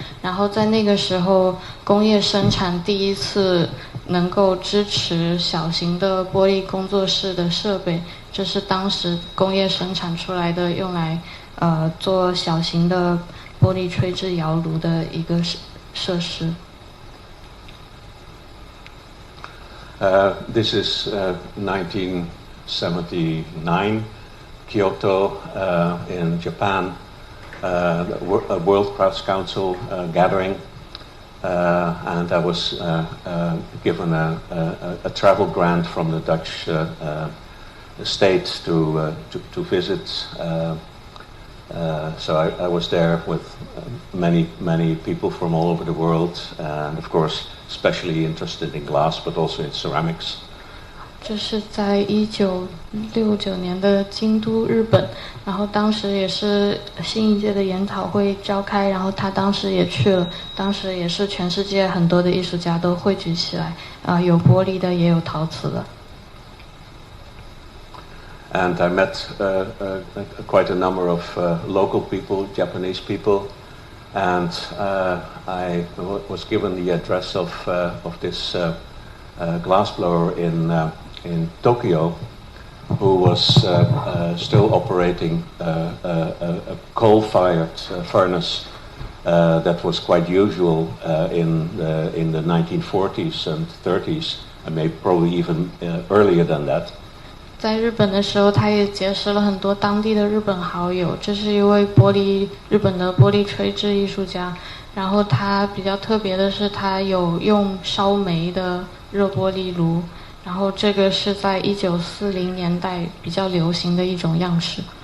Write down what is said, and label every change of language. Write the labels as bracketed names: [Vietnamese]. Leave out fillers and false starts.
[Chinese] 然后在那个时候，工业生产第一次能够支持小型的玻璃工作室的设备，这是当时工业生产出来的，用来做小型的玻璃吹制窑炉的一个设施。 [English] This is 1979, Kyoto in Japan, a World Crafts Council gathering, and I was given a travel grant from the Dutch state to visit. So I was there with many people from all over the world, and of course especially interested in glass, but also in ceramics. [Chinese] 这是在1969年的京都，日本，然后当时也是新一届的研讨会召开，然后他当时也去了，当时也是全世界很多的艺术家都汇聚起来，有玻璃的，也有陶瓷的。 [English] And I met quite a number of local people, Japanese people, and I was given the address of this glassblower in Tokyo, who was still operating a coal-fired furnace that was quite usual in the 1940s and 30s, and maybe probably even earlier than that. [Chinese] 在日本的时候，他也结识了很多当地的日本好友。这是一位日本的玻璃吹制艺术家。然后他比较特别的是，他有用烧煤的热玻璃炉。然后这个是在1940年代比较流行的一种样式。